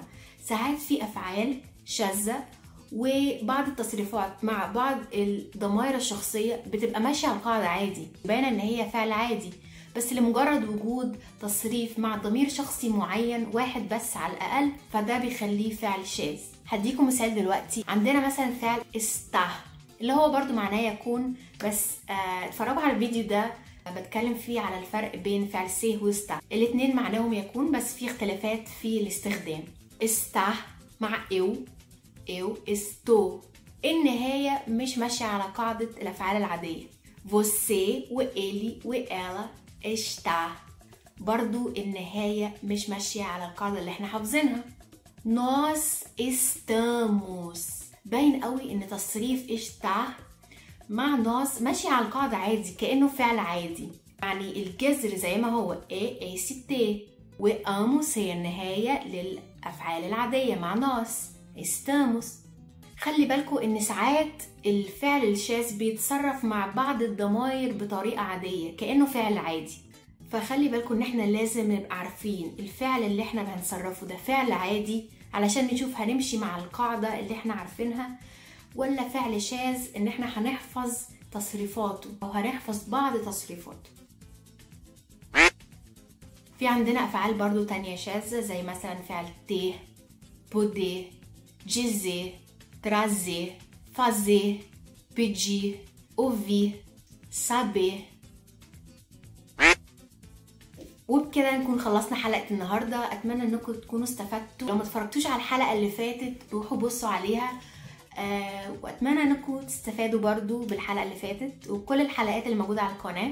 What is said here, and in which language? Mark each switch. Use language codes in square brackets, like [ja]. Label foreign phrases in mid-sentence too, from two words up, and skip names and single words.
[ar] ساعات في افعال شاذة وبعض التصريفات مع بعض الضمائر الشخصية بتبقى ماشية على القاعدة عادي، باينة ان هي فعل عادي، بس لمجرد وجود تصريف مع ضمير شخصي معين واحد بس على الأقل فده بيخليه فعل شاذ. هديكم مثال دلوقتي. عندنا مثلا فعل está اللي هو برضو معناه يكون، بس اتفرجوا على الفيديو ده بتكلم فيه على الفرق بين فعل سه و está، الاتنين معناهم يكون بس في اختلافات في الاستخدام. [pt] está مع eu estou، [ar] النهاية مش ماشية على قاعدة الأفعال العادية. você وإلي وإلا está، برضو النهاية مش ماشية على القاعدة اللي احنا حافظينها. [pt] nós estamos [ar] باين قوي ان تصريف está مع nós ماشي على القاعدة عادي كأنه فعل عادي، يعني الجذر زي ما هو est وamos هي النهاية للأفعال العادية مع [pt] nós estamos. [ar] خلي بالكوا ان ساعات الفعل الشاذ بيتصرف مع بعض الضمائر بطريقة عادية كأنه فعل عادي، فخلي بالكوا ان احنا لازم نبقى عارفين الفعل اللي احنا هنصرفه ده فعل عادي علشان نشوف هنمشي مع القاعدة اللي احنا عارفينها ولا فعل شاذ ان احنا هنحفظ تصريفاته او هنحفظ بعض تصريفاته. في عندنا افعال برضو تانية شاذة زي مثلا فعل [pt] ter poder dizer trazer fazer pedir ouvir saber. [ar] وبكده نكون خلصنا حلقة النهاردة. اتمنى انكم تكونوا استفدتوا. لو ما اتفرجتوش على الحلقة اللي فاتت روحوا بصوا عليها، واتمنى انكم تستفادوا برضو بالحلقة اللي فاتت وكل الحلقات اللي موجودة على القناة.